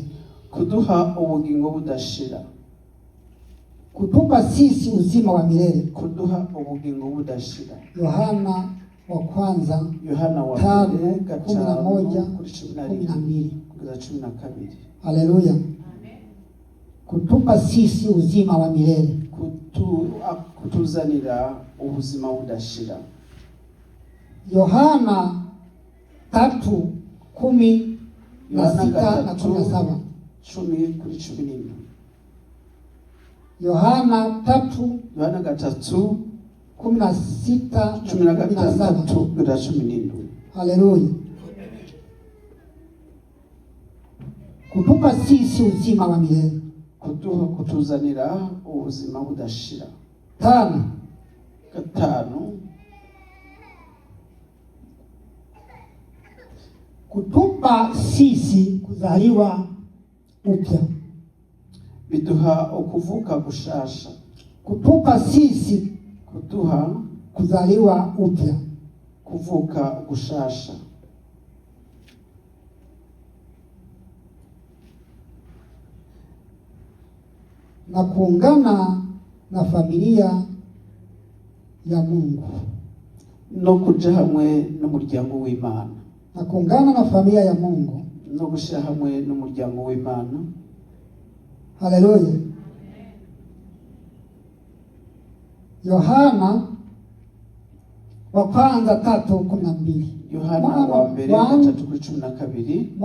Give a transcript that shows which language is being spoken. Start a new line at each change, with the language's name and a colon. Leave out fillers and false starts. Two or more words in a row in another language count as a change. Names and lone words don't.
Rundi: Kuduha ubugingo budashira.
Swahili: Kutupa sisi uzima wa milele.
Rundi: Kuduha ubugingo budashira.
Swahili: Yohana wa kwanza, Yohana wa 11:12. Haleluya. Kutupa sisi uzima wa milele.
Rundi: Kutuzanira ubuzima budashira. Yohana 3:16 na 17. 10:14. Yohana 3, Yohana 3:16 na 17. Haleluya.
Swahili: Kutupa sisi uzima wa milele.
Rundi: Kutuzanira ubuzima budashira. 5,
Swahili: kutupa sisi kuzaliwa upya.
Rundi: Biduha ukuvuka gushasha.
Swahili: Kutupa sisi
Rundi: Kuduha
Swahili: kuzaliwa upya.
Rundi: Kuvuka gushasha.
Swahili: Na kuungana na familia ya Mungu.
Rundi: No kuja hamwe n'umuryango w'Imana.
Swahili: Na kuungana na familia ya Mungu.
Rundi: No gushira hamwe n'umuryango w'Imana.
Swahili: Haleluya. Yohana wa kwanza 3:12.
Rundi: Yohana wa mbere 3:12.